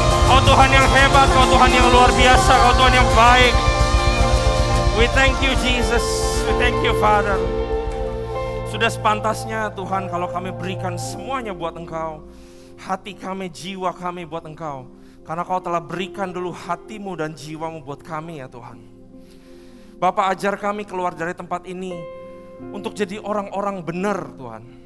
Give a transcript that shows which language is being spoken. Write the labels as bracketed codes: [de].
[id] Kau Tuhan yang hebat, Kau Tuhan yang luar biasa, Kau Tuhan yang baik. [en] We thank you Jesus, we thank you Father. [id] Sudah sepantasnya Tuhan kalau kami berikan semuanya buat Engkau. Hati kami, jiwa kami buat Engkau. Karena Kau telah berikan dulu hatimu dan jiwamu buat kami ya Tuhan. Bapak, ajar kami keluar dari tempat ini untuk jadi orang-orang benar Tuhan.